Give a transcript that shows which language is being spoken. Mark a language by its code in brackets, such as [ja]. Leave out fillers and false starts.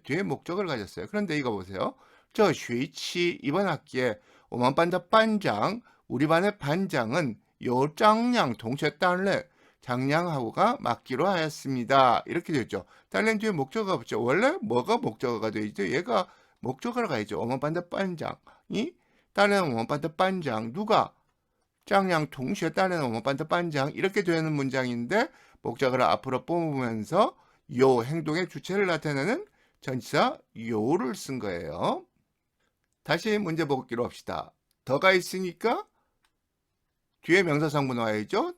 [ko] 뒤에 목적을 가졌어요. 그런데 이거 보세요. [zh] 这学期, [ko] 이번 학기에 [zh] 我们班的班长, [ko] 우리 반의 반장은 [zh] 由张亮同学担任, [ko] 장량하고가 맡기로 하였습니다. 이렇게 되어 있죠. 딸렌 뒤에 목적어가 붙죠. 원래 뭐가 목적어가 되어 있죠? 얘가 목적어로 가야죠. [zh] 我们班的班长, [ko] 이 딸렌 [zh] 我们班的班长, [ko] 누가? 장량 동시에 딸렌 [zh] 我们班的班长, [ko] 이렇게 되는 문장인데 목적어를 앞으로 뽑으면서 요 행동의 주체를 나타내는 전치사 요를 쓴 거예요. 다시 문제 보기로 합시다. 더가 있으니까 뒤에 명사성분 와야죠.